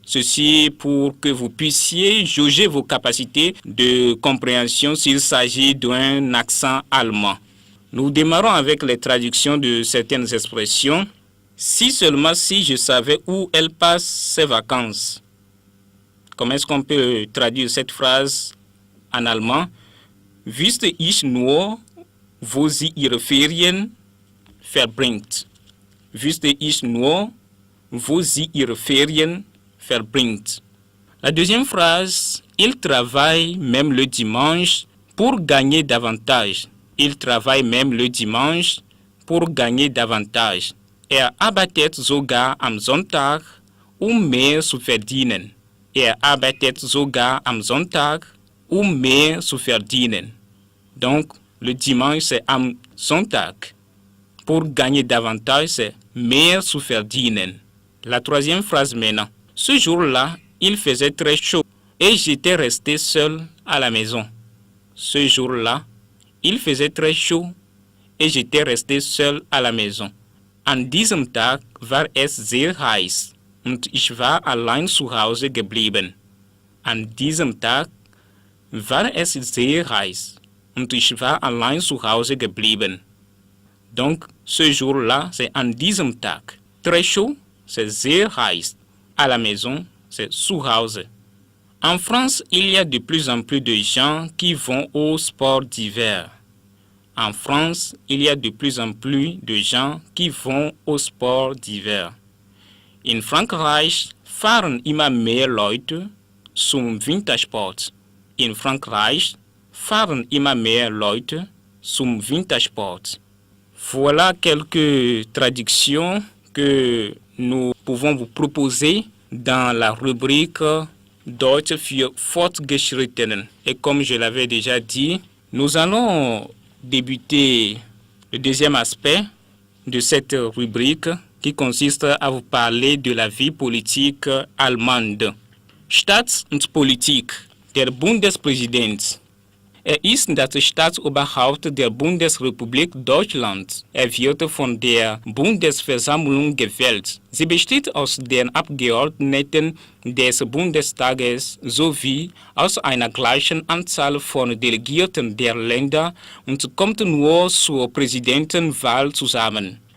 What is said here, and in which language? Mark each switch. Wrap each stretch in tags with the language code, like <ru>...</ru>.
<fr>Ceci pour que vous puissiez jauger vos capacités de compréhension s'il s'agit d'un accent allemand. Nous démarrons avec les traductions de certaines expressions. Si seulement si je savais où elle passe ses vacances. Comment est-ce qu'on peut traduire cette phrase en allemand?</fr> <de>Wüsste ich nur, wo sie ihre Ferien verbringt. Wüsste ich nur, wo sie ihre Ferien verbringt.</de> <fr>La deuxième phrase, il travaille même le dimanche pour gagner davantage. Il travaille même le dimanche pour gagner davantage.</fr> <de>Arbeitet sogar am Sonntag, mehr zu verdienen. arbeitet sogar am Sonntag, um mehr zu verdienen.</de> <fr>Donc, le dimanche, c'est</fr> <de>am Sonntag.</de> <fr>Pour gagner davantage, c'est</fr> <de>mehr zu verdienen.</de> <fr>La troisième phrase maintenant. Ce jour-là, il faisait très chaud et j'étais resté seul à la maison. Ce jour-là, il faisait très chaud et j'étais resté seul à la maison.</fr> <de>An diesem Tag war es sehr heiß und ich war allein zu Hause geblieben. An diesem Tag war es sehr heiß und ich war allein zu Hause geblieben.</de> <fr>Donc, ce jour-là, c'est</fr> <de>an diesem Tag.</de> <fr>Très chaud, c'est</fr> <de>sehr heiß.</de> <fr>À la maison, c'est</fr> <de>zu Hause.</de> <fr>En France, il y a de plus en plus de gens qui vont au sport d'hiver. En France, il y a de plus en plus de gens qui vont au sport d'hiver.</fr> <de>In Frankreich fahren immer mehr Leute zum Wintersport. In Frankreich fahren immer mehr Leute zum Wintersport.</de> <fr>Voilà quelques traductions que nous pouvons vous proposer dans la rubrique Deutsch für Fortgeschrittenen. Et comme je l'avais déjà dit, nous allons débuter le deuxième aspect de cette rubrique qui consiste à vous parler de la vie politique allemande.</fr> <de>Staats- und Politik. Der Bundespräsident. Ist das Staatsoberhaupt der Bundesrepublik Deutschland. Wird von der Bundesversammlung gewählt. Sie besteht aus den Abgeordneten des Bundestages sowie aus einer gleichen Anzahl von Delegierten der Länder und kommt nur zur Präsidentenwahl zusammen.</de>